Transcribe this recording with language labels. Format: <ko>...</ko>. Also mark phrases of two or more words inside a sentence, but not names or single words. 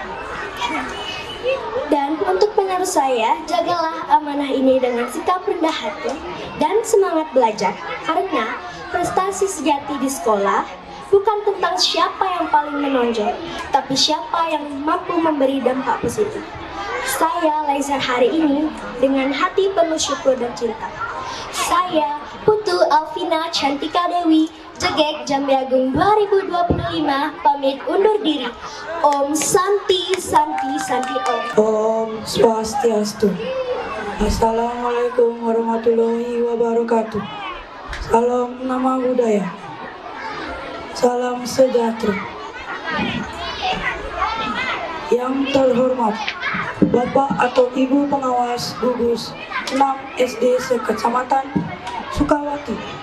<id>Dan untuk penerus saya, jagalah amanah ini dengan sikap rendah hati dan semangat belajar, karena prestasi sejati di sekolah bukan tentang siapa yang paling menonjol, tapi siapa yang mampu memberi dampak positif. Saya lahir hari ini dengan hati penuh syukur dan cinta. Saya Putu Alvina Cantika Dewi, JGK Jambi Agung 2025, pamit undur diri.</id> <sa>ॐ शान्ति शान्ति शान्ति ॐ. ॐ स्वस्त्यस्तु.</sa> <ar>السلام عليكم ورحمة الله وبركاته.</ar> <id>Salam nama budaya. Salam sejahtera. Yang terhormat Bapak atau Ibu pengawas gugus 6 SD sekecamatan Sukawati.</id>